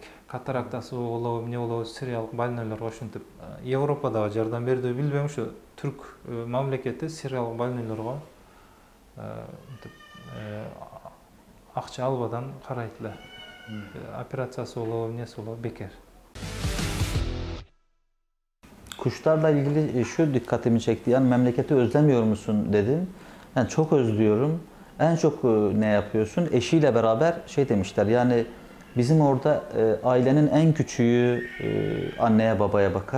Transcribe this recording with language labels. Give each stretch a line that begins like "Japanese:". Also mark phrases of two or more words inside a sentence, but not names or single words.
Kyrgyz: Катарактасы болобу, эмне болобу, сириялык больнойлорго ошентип Европадагы жардам берди, билбейм, ошо түрк мамлекети сириялык больнойлорго акча албадан карайт эле. Операциясы болобу, эмнеси болобу, бекер.
Turkish: Kuşlarla ilgili şu dikkatimi çekti. Yani memleketi özlemiyor musun dedin. Yani çok özlüyorum. En çok ne yapıyorsun? Eşiyle beraber şey demişler. Yani bizim orada ailenin en küçüğü anneye babaya bakar.